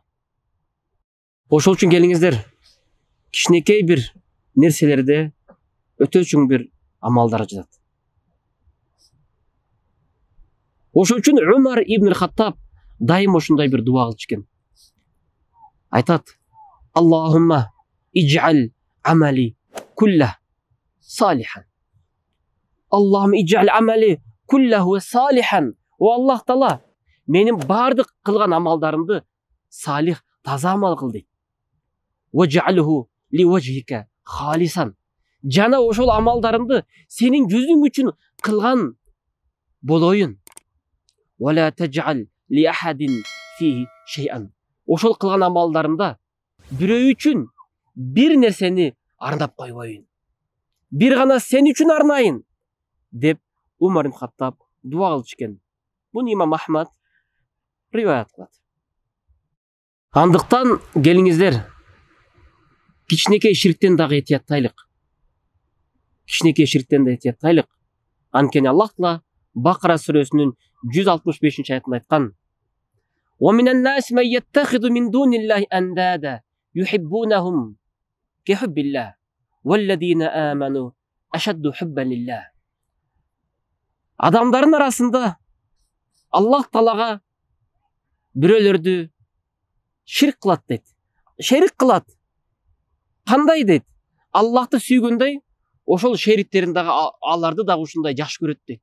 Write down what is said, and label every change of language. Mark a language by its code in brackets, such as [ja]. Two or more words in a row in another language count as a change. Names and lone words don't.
[ky] Ошол үчүн келиңиздер, кичинекей бир нерселерде өтө чоң бир амалдар жатат. Ошол үчүн Умар ибн Хаттаб дайым ошондой бир дуа кылчу экен. Айтат: [ar] اللهم اجعل عملي كله صالحا. اللهم اجعل عملي كله صالحا. [ky] О Аллах Таала, менин бардык кылган амалдарымды салих, таза амал кыл дейт. [ar] واجعله لوجهك خالصا. [ky] Жана ошол амалдарымды сенин жүзүң үчүн кылган болоюн. [ar] ولا تجعل لأحد فيه شيئا. [ky] Ошол кылган амалдарымда бирөө үчүн бир нерсени арнап койбоюн. Бир гана сен үчүн арнайын деп Умар ибн Хаттаб дуа кылчу экен. Буну имам Ахмад риваят кылат. Андыктан келиңиздер, кичинекей ширктен дагы этияттайлык. Кичинекей ширктен да этияттайлык. Анткени Аллах Таала Бакара сүрөсүнүн 165 аятында айткан: [ar] وَمِنَ النَّاسِ مَن يَتَّخِذُ مِن دُونِ اللَّهِ أَندَادًا يُحِبُّونَهُم كَحُبِّ اللَّهِ وَالَّذِينَ آمَنُوا أَشَدُّ حُبًّا لِلَّهِ. [ky] Адамдардын арасында Аллах Таалага бирөөлөрдү ширк кылат дейт. Шерик кылат. Кандай дейт? Аллахты сүйгөндөй, ошол шериктерин дагы аларды дагы ушундай жакшы көрөт дейт.